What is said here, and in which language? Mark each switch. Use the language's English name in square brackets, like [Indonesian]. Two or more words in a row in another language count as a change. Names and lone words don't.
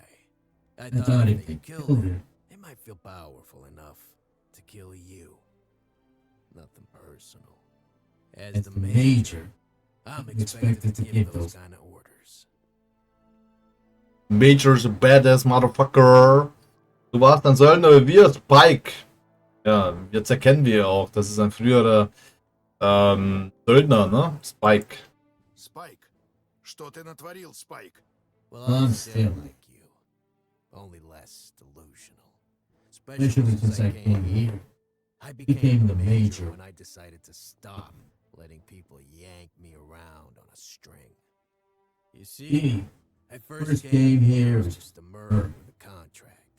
[English] I thought if they killed him, they might feel powerful enough to kill you. Nothing personal. As the major, I'm expected to give those kind of orders. Major's a badass motherfucker. [German] Du warst ein Söldner wie wir, Spike. Ja, jetzt erkennen wir auch, das ist ein früherer Söldner, ne? Spike. [Russian] Спайк, что ты натворил, Спайк? [English] Well, I'm still like you, only less delusional. Especially since I came here. I became the major when I decided to stop letting people yank me around on a string. You see, I first came here as just a merc with a contract.